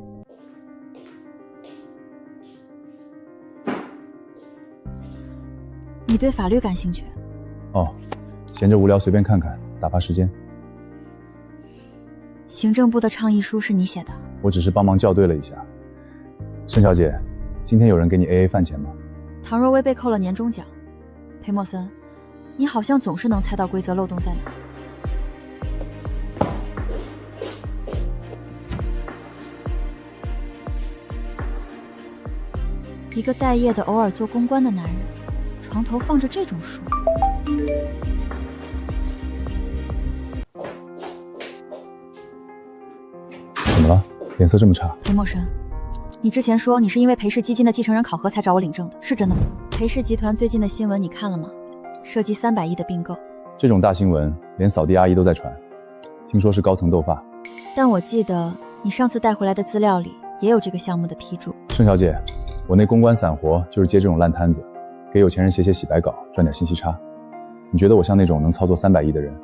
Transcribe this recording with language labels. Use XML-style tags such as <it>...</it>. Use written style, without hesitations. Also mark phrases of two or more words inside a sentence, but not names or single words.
<zh>你對法律感興趣？哦，閒着無聊隨便看看，打發時間。行政部的倡議書是你寫的？我只是幫忙校對了一下。盛小姐，今天有人給你 AA 飯錢嗎？唐若薇被扣了年終獎。裴默森，你好像總是能猜到規則漏洞在哪。一個待業的偶爾做公關的男人，床頭放着這種書。怎麼了？臉色這麼差？裴默生，你之前說你是因為裴氏基金的繼承人考核才找我領證的，是真的嗎？裴氏集團最近的新聞你看了嗎？涉及300億的併購。這種大新聞，連掃地阿姨都在傳，聽說是高層鬥法。但我記得你上次帶回來的資料裡也有這個項目的批注。盛小姐，我那公關散活就是接這種爛攤子，給有錢人寫寫洗白稿，賺點信息差。你覺得我像那種能操作300億的人？</zh>